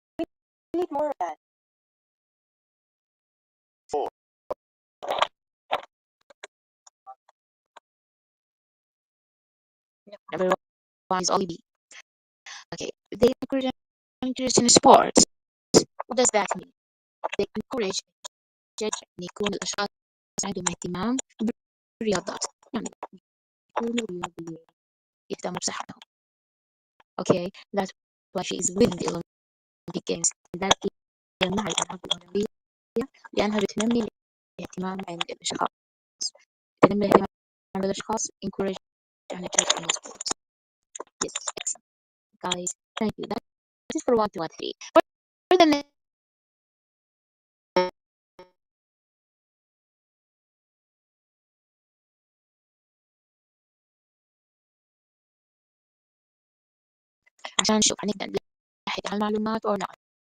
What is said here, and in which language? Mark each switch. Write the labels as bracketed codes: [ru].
[en] We need more of that. 4. Number 1 is only B. Okay. They encourage an interest in sports. What does that mean? They encourage [ar] أن يكون الأشخاص عندهم اهتمام بالرياضات. يعني يكونوا رياضيين يهتموا بصحتهم. Okay. [en] That's why she is with the Olympic Games. [ar] لذلك هي مع الألعاب الأولمبية لأنها بتنمي الاهتمام عند الأشخاص. تنمي الاهتمام عند الأشخاص [en] encourage an interest in sports. Yes, excellent. Guys, thank you. That is for 1, 2, and 3. For the next [ar] عشان نشوف هنقدر نلحق على المعلومات [en] or not.